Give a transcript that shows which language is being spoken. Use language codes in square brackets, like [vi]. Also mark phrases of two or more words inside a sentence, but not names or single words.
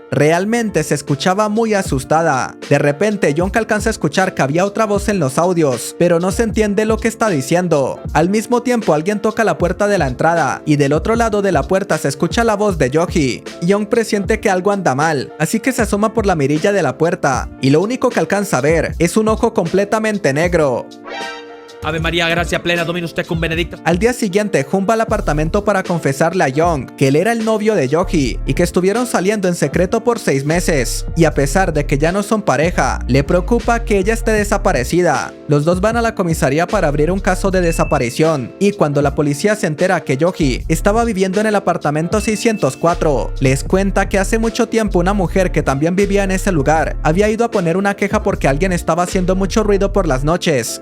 [es] Realmente se escuchaba muy asustada. De repente, Young alcanza a escuchar que había otra voz en los audios, pero no se entiende lo que está diciendo. Al mismo tiempo, alguien toca la puerta de la entrada y del otro lado de la puerta se escucha la voz de Yoji. Young presiente que algo anda mal, así que se asoma por la mirilla de la puerta y lo único que alcanza a ver es un ojo completamente negro. [la] Ave María, gracia plena, Dominus tecum benedicta. [es] Al día siguiente, Jun va al apartamento para confesarle a Young que él era el novio de Yoji y que estuvieron saliendo en secreto por 6 meses. Y a pesar de que ya no son pareja, le preocupa que ella esté desaparecida. Los dos van a la comisaría para abrir un caso de desaparición. Y cuando la policía se entera que Yoji estaba viviendo en el apartamento 604, les cuenta que hace mucho tiempo una mujer que también vivía en ese lugar había ido a poner una queja porque alguien estaba haciendo mucho ruido por las noches.